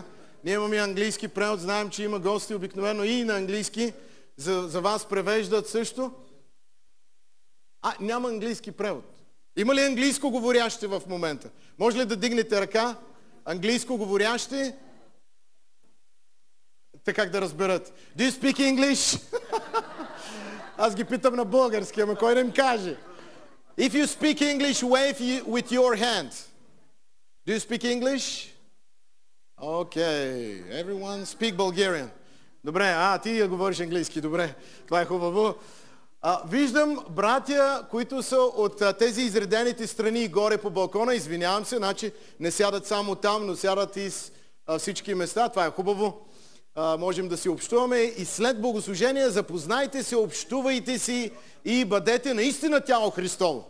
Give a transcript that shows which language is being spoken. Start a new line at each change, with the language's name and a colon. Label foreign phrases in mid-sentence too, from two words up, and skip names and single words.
Bulgarian: Ние имаме английски превод, знаем, че има гости обикновено и на английски. За вас превеждат също. Няма английски превод. Има ли английско говорящи в момента? Може ли да дигнете ръка? Английско говорящи? Така как да разберат.
English: Do you speak English?
Bulgarian: Аз ги питам на български, ама кой да им каже?
English: If you speak English, wave with your hand. Do you speak English? Okay. Everyone speak Bulgarian.
Bulgarian: Добре, ти говориш английски, добре. Това е хубаво. Виждам братя, които са от тези изредените страни горе по балкона. Извинявам се, значи не сядат само там, но сядат и с всички места. Това е хубаво. Можем да си общуваме и след богослужение запознайте се, общувайте си и бъдете наистина тяло Христово.